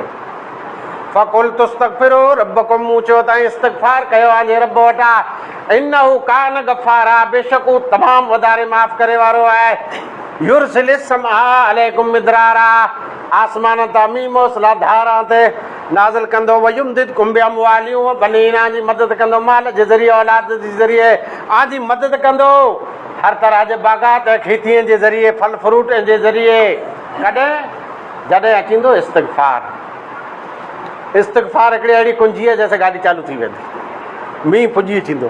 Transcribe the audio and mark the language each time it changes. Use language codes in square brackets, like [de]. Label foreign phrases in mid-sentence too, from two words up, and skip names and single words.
[ar] فقلت استغفروا ربكم, [sd] मूं चयो तव्हां इस्तग़फार कयो आहे रब वटां, [ar] إنه كان غفارا, [sd] बेशक हू तमामु वधारे माफ़ करे वारो आहे। [ar] يرسل السماء عليكم مدرارا, [sd] आसमान तां मींहुं मूसलाधार ते नाज़िल कंदो, [ar] ويمددكم بأموال وبنين, [sd] जी मदद कंदो माल जे ज़रिए, औलाद जे ज़रिए, आजी मदद कंदो हर तरह जे बाग़ात ऐं खेतीअ जे ज़रिए, फल फ्रूट जे ज़रिए। कॾहिं जॾहिं अचींदो इस्तग़फार। इस्तग़फार हिकिड़ी अहिड़ी कुंजी आहे जैसे गाॾी चालू थी वेंदी, मींहुं पुॼी थींदो।